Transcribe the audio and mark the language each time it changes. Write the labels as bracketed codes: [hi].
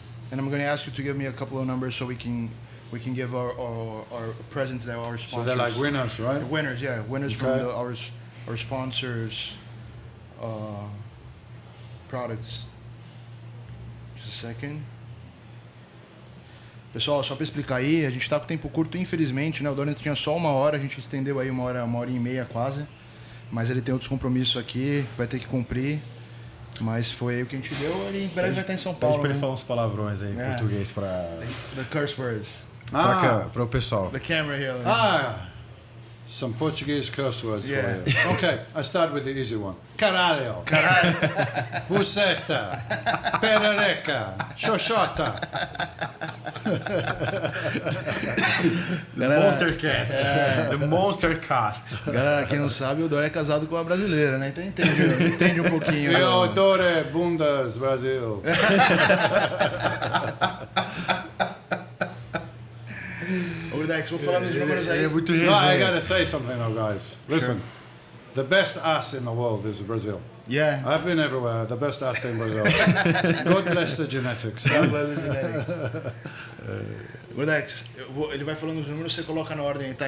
[en] And I'm going to ask you to give me a couple of numbers so we can give our presents to our sponsors. So they're like winners, right? Winners, yeah. Winners Okay. from our sponsors' products. Just a second. [pt] Pessoal, só para explicar aí, a gente tá com tempo curto, infelizmente, né? O Dorian tinha só 1 hora, a gente estendeu aí 1 hora e meia quase. Mas ele tem outros compromissos aqui, vai ter que cumprir. Mas foi aí o que a gente deu, ele em breve vai estar em São Paulo. Pede pra ele né? falar uns palavrões aí em português pra... [en] The curse words. [pt] Para o pessoal. [en] The camera here. Some Portuguese curse words Yeah. for you. Okay, I start with the easy one. [pt] Caralho. Buceta. Perereca. Xoxota. [en] Monstercast. The Monstercast. [pt] Galera, quem não sabe, o Dorian é casado com uma brasileira, né? Então entende um pouquinho. Eu adoro bundas, Brasil. Ô, Dex, vou falar nos números aí. É muito [en] No, I [pt] resenha. [en] gotta say something though, guys. Listen, the best ass in the world is Brazil. Yeah. I've been everywhere. The best ass in Brazil. God bless the genetics. [pt] Ô, Dex, ele vai falando os números, você coloca na ordem, tá?